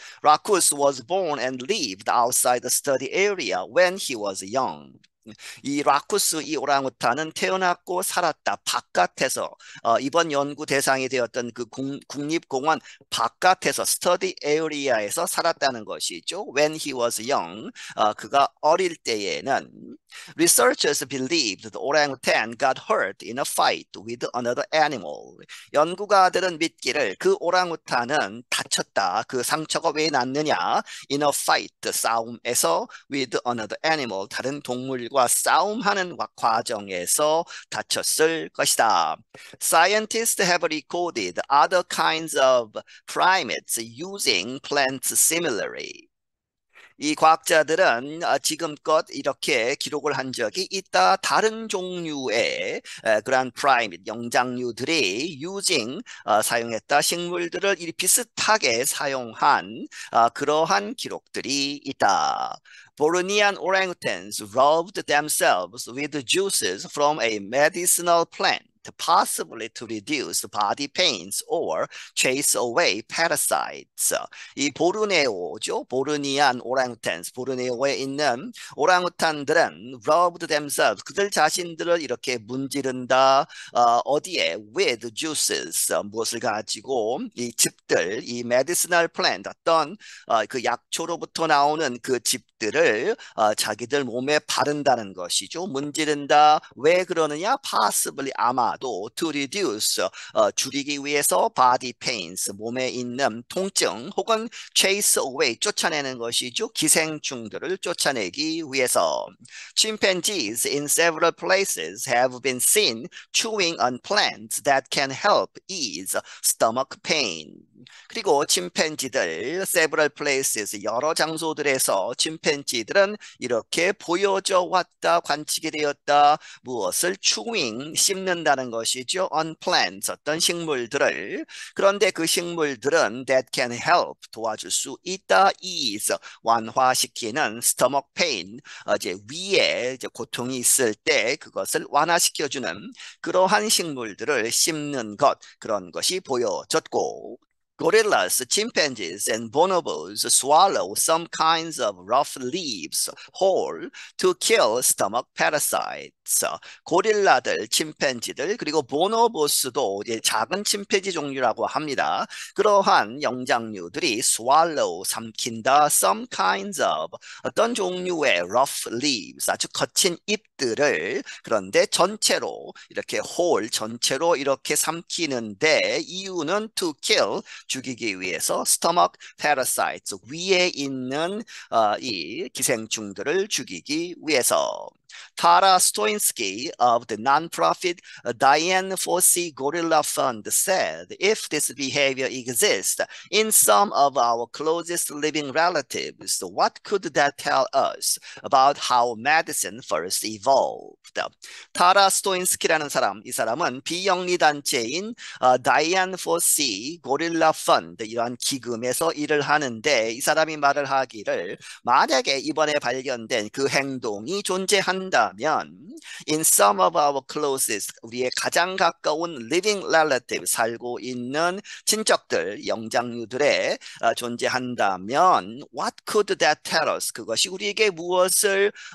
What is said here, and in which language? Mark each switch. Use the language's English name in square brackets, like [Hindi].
[English] Rackus was born and lived outside the study area when he was young. [Korean] 이 라쿠스 이 오랑우탄은 태어났고 살았다 바깥에서 이번 연구 대상이 되었던 그 국립공원 바깥에서 스터디 에리아에서 살았다는 것이죠. [English] When he was young [Korean] 그가 어릴 때에는 [English] Researchers believed the orangutan got hurt in a fight with another animal. [Korean] 연구가들은 믿기를 그 오랑우탄은 다쳤다. 그 상처가 왜 났느냐? [English] In a fight, [Korean] 싸움에서 [English] with another animal, [Korean] 다른 동물과 싸움하는 과정에서 다쳤을 것이다. [English] Scientists have recorded other kinds of primates using plants similarly. [Korean] 이 과학자들은 지금껏 이렇게 기록을 한 적이 있다. 다른 종류의 그러한 프라이밋, 영장류들이 사용했다. 식물들을 비슷하게 사용한 그러한 기록들이 있다. [English] Bornean orangutans rubbed themselves with juices from a medicinal plant. Possibly to reduce body pains or chase away parasites. [Korean] 이 보르네오죠. 보르니안 오랑우탄스. 보르네오에 있는 오랑우탄들은 [English] rubbed themselves. [Korean] 그들 자신들을 이렇게 문지른다. 어디에? [English] With juices. [Korean] 무엇을 가지고? 이 즙들, 이 [English] medicinal plant, [Korean] 어떤 그 약초로부터 나오는 그 즙들을 자기들 몸에 바른다는 것이죠. 문지른다. 왜 그러느냐? Possibly 아마도 [English] to reduce [Korean] 줄이기 위해서 [English] body pains [Korean] 몸에 있는 통증 혹은 [English] chase away [Korean] 쫓아내는 것이죠. 기생충들을 쫓아내기 위해서. [English] Chimpanzees in several places have been seen chewing on plants that can help ease stomach pain. [Korean] 그리고 침팬지들 [English] several places [Korean] 여러 장소들에서 침팬지들은 이렇게 보여져 왔다 관측이 되었다 무엇을 chewing 씹는다는 것이죠. [English] on plants [Korean] 어떤 식물들을 그런데 그 식물들은 [English] that can help [Korean] 도와줄 수 있다 is 완화시키는 [English] stomach pain [Korean] 이제 위에 이제 고통이 있을 때 그것을 완화시켜주는 그러한 식물들을 씹는 것 그런 것이 보여졌고 [English] Gorillas, chimpanzees, and bonobos swallow some kinds of rough leaves whole to kill stomach parasites. [Korean] 고릴라들, 침팬지들, 그리고 보노보스도 이제 작은 침팬지 종류라고 합니다. 그러한 영장류들이 swallow, 삼킨다, [English] some kinds of [Korean] 어떤 종류의 [English] rough leaves, [Korean] 아주 거친 잎들을 그런데 전체로 이렇게 whole, 전체로 이렇게 삼키는데 이유는 [English] to kill, [Korean] 죽이기 위해서 [English] stomach parasites [Korean] 위에 있는 이 기생충들을 죽이기 위해서 [English] Tara Stoinsky of the nonprofit Diane Fossey Gorilla Fund said, if this behavior exists in some of our closest living relatives, what could that tell us about how medicine first evolved? [Korean] 타라 스토인스키라는 사람, 이 사람은 비영리 단체인 다이안 포시 고릴라 펀드 이러한 기금에서 일을 하는데 이 사람이 말을 하기를 만약에 이번에 발견된 그 행동이 존재한다면 [English] in some of our closest [Korean] 우리의 가장 가까운 [English] living relative [Korean] 살고 있는 친척들 영장류들에 존재한다면 [English] what could that tell us [Korean] 그것이 우리에게 무엇을